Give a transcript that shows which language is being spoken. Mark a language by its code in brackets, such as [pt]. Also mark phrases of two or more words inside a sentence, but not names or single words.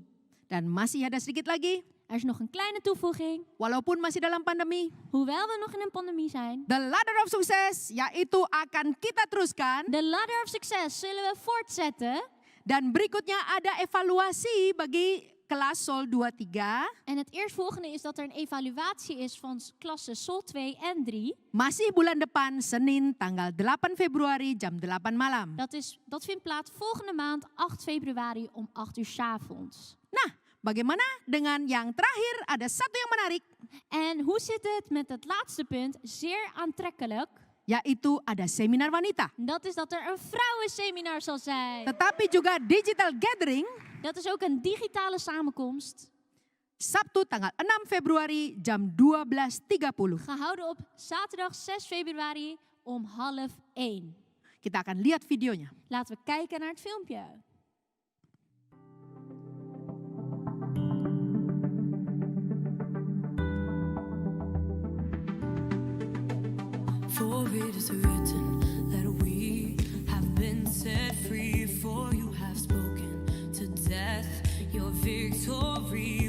[id] Dan masih ada sedikit lagi, [nl] Er is nog een kleine toevoeging. [id] walaupun masih dalam pandemi, [nl] Hoewel we nog in een pandemie zijn, [id] The Ladder of Success yaitu akan kita teruskan. [nl] de Ladder of Success zullen we voortzetten. [id] Dan berikutnya ada evaluasi bagi kelas Sol 23. [nl] En het eerstvolgende is dat er een evaluatie is van klasse Sol 2 en 3. [id] Masih bulan depan Senin tanggal 8 Februari jam 8 malam. [nl] Dat vindt plaats volgende maand 8 februari om 8 uur 's avonds. [id] Nah, bagaimana dengan yang terakhir? Ada satu yang menarik, [nl] En hoe zit het met het laatste punt? Zeer aantrekkelijk. [id] yaitu ada seminar wanita. [nl] Dat is dat er een vrouwenseminar zal zijn. [id] Tetapi juga digital gathering [nl] Dat is ook een digitale samenkomst. [id] Sabtu tanggal 6 Februari jam 12.30. [nl] Gehouden op zaterdag 6 februari om 12:30. [id] Kita akan lihat videonya. [nl] Laten we kijken naar het filmpje. [en] For it is written that we have been set free, for you have spoken to death your victory.